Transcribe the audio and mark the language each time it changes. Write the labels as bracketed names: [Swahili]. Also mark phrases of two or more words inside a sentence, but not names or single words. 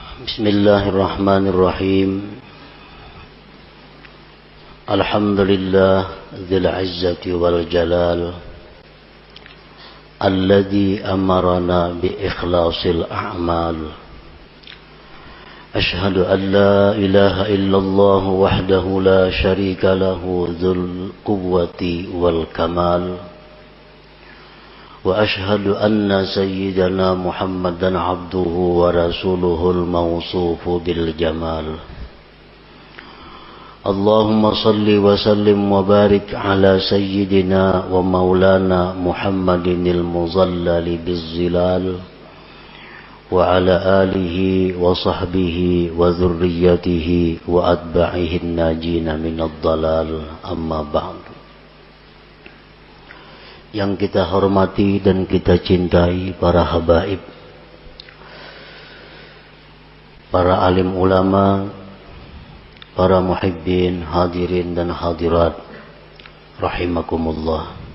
[Arabic] بسم الله الرحمن الرحيم. الحمد لله ذي العزة والجلال الذي أمرنا بإخلاص الأعمال. أشهد أن لا إله إلا الله وحده لا شريك له ذو القوة والكمال. وأشهد أن سيدنا محمدا عبده ورسوله الموصوف بالجمال. اللهم صل وسلم وبارك على سيدنا ومولانا محمد المظلل بالظلال وعلى آله وصحبه وذريته وأتباعه الناجين من الضلال. أما بعد. [Indonesian] Yang kita hormati dan kita cintai para habaib, para alim ulama, para muhibbin, hadirin dan hadirat rahimakumullah.